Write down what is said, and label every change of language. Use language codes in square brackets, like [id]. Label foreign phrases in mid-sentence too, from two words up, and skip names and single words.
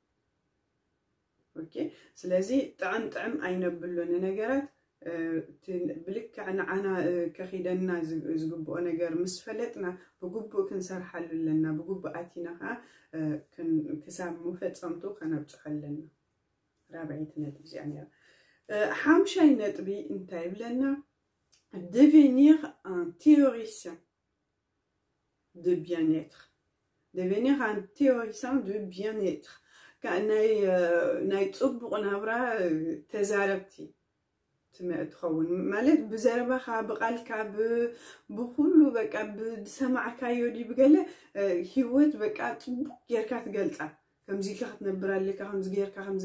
[ti] ኦኬ ስለዚ ጥዕም ኣይነብሎን ነገራት ብልክዕ ንዓና ከኺደና ዝግብኦ ነገር ምስ ፈለጥና ብግቡእ ክንሰርሓሉ ኣለና ብግቡእ ኣቲና ከዓ ክሳብ መፈፀምቱ ከነብፅሖ ኣለና ራብዒት ነጥቢ እዚኣ ነይራ ሓምሻይ ነጥቢ እንታይ ይብለና [fr] devenir un théoricien de bien-être devenir un théoricien de bien-être [ti] ናይ ፅቡቕ ናብራ ተዛረብቲ ትኸውን ማለት ብዘረባኻ ብቓልካ ብኩሉ በቃ ብሰማዕካዮ ዲ ብገለ ሂወት በቃ ፅቡቕ ጌርካ ትገልፃ ከምዚ ኢልካ ክትነብር ኣለካ ከምዚ ጌርካ ከምዚ